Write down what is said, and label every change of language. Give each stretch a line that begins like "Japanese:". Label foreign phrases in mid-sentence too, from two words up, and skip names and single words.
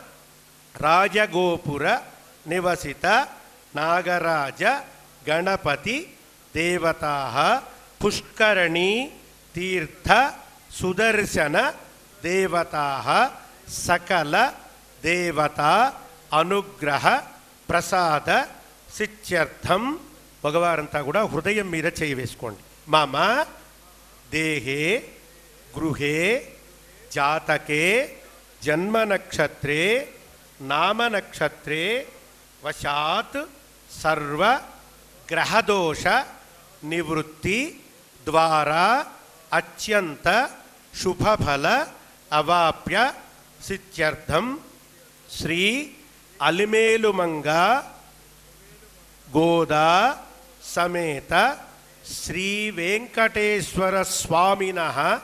Sanskrit: राजगोपुर निवसित नागराज गणपति देवताः पुष्करणी तीर्थ सुदर्शन देवताः सकल देवता अनुग्रह प्रसाद सिद्ध्यर्थं भगवानंता
Telugu: కూడా హృదయం మీద చేయి వేసుకోండి.
Sanskrit: మమ దేహే గృహే జాతకే జన్మ నక్షత్రే నామ నక్షత్రే వశాత్ సర్వ గ్రహదోష నివృత్తి ద్వారా అత్యంత శుభఫల అవాప్య సిద్ధ్యర్థం శ్రీ అలిమేలుమంగ గోదా సమేత శ్రీ వెంకటేశ్వర స్వామినః